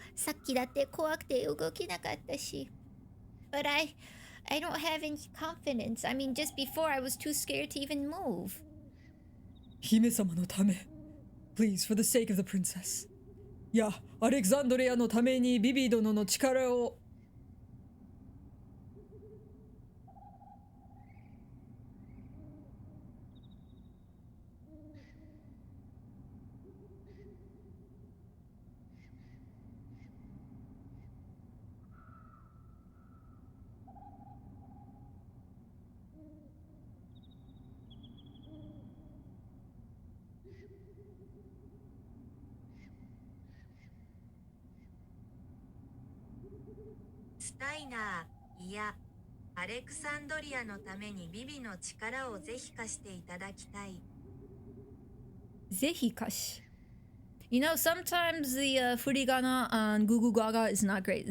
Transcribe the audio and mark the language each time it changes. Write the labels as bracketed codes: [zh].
[ja] さっきだって怖くて動けなかったし。 [en] But I don't have any confidence. I mean, just before I was too scared to even move. [ja] 姫様のため。 [en] Please, for the sake of the princess. [ja] いや、アレクサンドリアのためにビビ殿の力を。スタイナー、いや、アレクサンドリアのためにビビの力をぜひ貸していただきたい。ぜひ貸し。 [en] You know, sometimes the furigana on Gugu Gaga is not great.